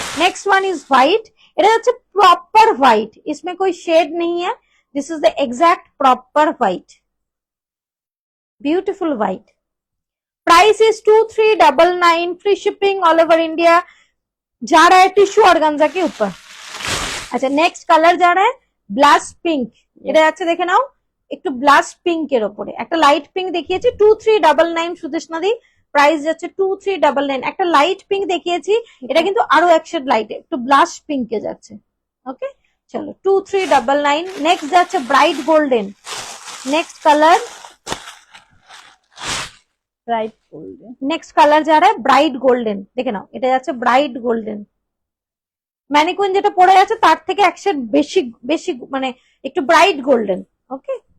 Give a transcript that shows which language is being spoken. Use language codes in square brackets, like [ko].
[en] next one is white, [bn] এটা হচ্ছে proper white, [hi] इसमें कोई शेड नहीं है, [en] This is the exact proper white, beautiful white. Price is 2399, free shipping all over India, [hi] जा रहा है टिश्यू ऑर्गेन्जा के ऊपर। अच्छा, नेक्स्ट कलर जा रहा है [bn] ব্লাশ পিঙ্ক, এটা যাচ্ছে দেখে নাও, একটু ব্লাশ পিঙ্কের ওপরে একটা লাইট পিঙ্ক দেখিয়েছি, 2399 সুদেশনা দি, প্রাইস যাচ্ছে 2399। একটা লাইট পিঙ্ক দেখিয়েছি, এটা কিন্তু আরো এক শেড লাইটে, একটু ব্লাশ পিঙ্কে যাচ্ছে, ওকে। চলো, 2399। নেক্সট যাচ্ছে bright golden, [en] next colour, [bn] bright golden. [hi] Next colour जा रहा है ब्राइट गोल्डन, [bn] দেখে নাও, এটা যাচ্ছে ব্রাইট গোল্ডেন। ম্যানিকুইন যেটা পড়ে আছে তার থেকে এক শেড বেশি বেশি, মানে একটু ব্রাইট গোল্ডেন, ओके।